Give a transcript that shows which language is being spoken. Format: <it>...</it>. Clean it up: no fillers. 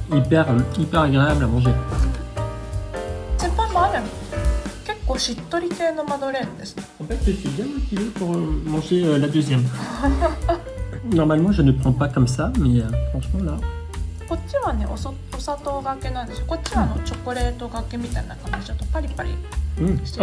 <fr>Hyper agréable à manger.</fr> <ja>先輩もある。結構しっとり系のマドレーヌです。</ja> <fr>En fait, je suis bien motivé pour manger la deuxième. Normalement, je ne prends pas comme ça, mais franchement, là...</fr> <ja>こっちはね、お砂糖がけなんですよ。こっちはチョコレートがけみたいな感じでちょっとパリパリしてて。</ja>